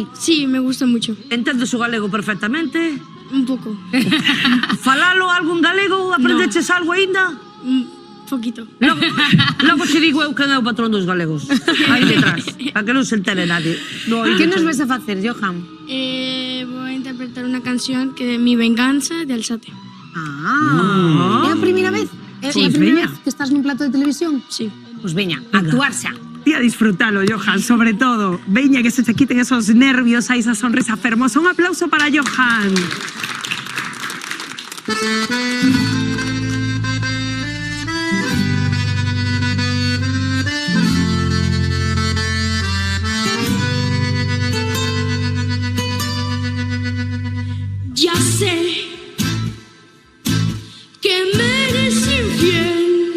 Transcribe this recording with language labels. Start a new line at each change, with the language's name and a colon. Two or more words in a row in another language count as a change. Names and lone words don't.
Spanish: Sí, me gusta mucho.
Galician: Entendes o galego perfectamente?
Spanish: Un poco.
Galician: Falalo algo en galego? Aprendeches algo aínda?
Spanish: Poquito.
Galician: Logo te digo eu quen é o patrón dos galegos. Aí detrás, para que non se entere nadie. Que nos vas a facer, Johan?
Spanish: Voy a interpretar una canción que es Mi Venganza de Alzate.
Galician: É a primeira vez? É a primeira vez que estás nun plato de televisión?
Spanish: Sí.
Galician: Pois veña, actuar xa.
Spanish: Y a disfrutalo, Johan, sobre todo. Veña, que se te quiten esos nervios, ahí esa sonrisa fermosa. Un aplauso para Johan. Ya sé que me eres infiel.